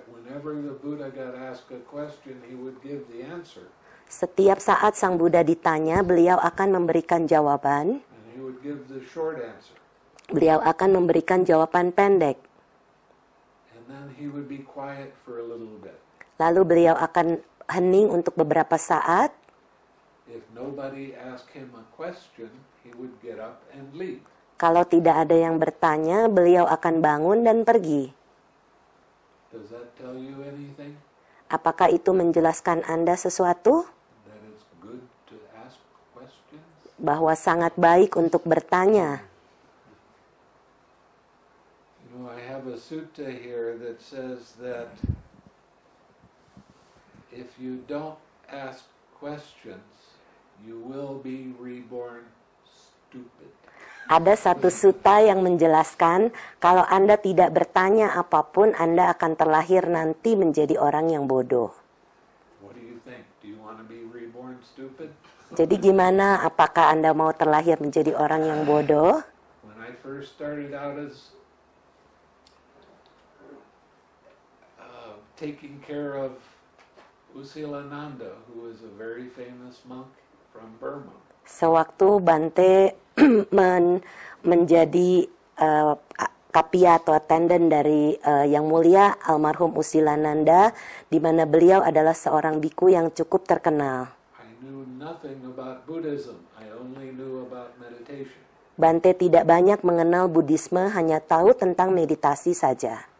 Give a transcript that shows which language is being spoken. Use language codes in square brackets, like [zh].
[en] Whenever the Buddha got asked a question, he would give the answer. [id] Setiap saat Sang Buddha ditanya, beliau akan memberikan jawaban. [en] And he would give the short answer. [id] Beliau akan memberikan jawaban pendek. [en] And then he would be quiet for a little bit. [id] Lalu beliau akan hening untuk beberapa saat. [en] If nobody asked him a question, he would get up and leave. [id] Kalau tidak ada yang bertanya, beliau akan bangun dan pergi. [en] Does that tell you anything? [id] Apakah itu menjelaskan Anda sesuatu? [en] That it's good to ask questions? [id] Bahwa sangat baik untuk bertanya. [en] You know, I have a sutta here that says that if you don't ask questions, you will be reborn stupid. [id] Ada satu sutta yang menjelaskan kalau Anda tidak bertanya apapun, Anda akan terlahir nanti menjadi orang yang bodoh. [en] What do you think? Do you want to be reborn stupid? [id] Jadi gimana? Apakah Anda mau terlahir menjadi orang yang bodoh? [en] When I first started out as taking care of Usilananda, who is a very famous monk from Burma. [id] Sewaktu Bante menjadi kapia atau attendant dari Yang Mulia almarhum Usilananda, di mana beliau adalah seorang biku yang cukup terkenal. [en] I knew nothing about Buddhism. I only knew about meditation. [id] Bante tidak banyak mengenal Buddhisme, hanya tahu tentang meditasi saja.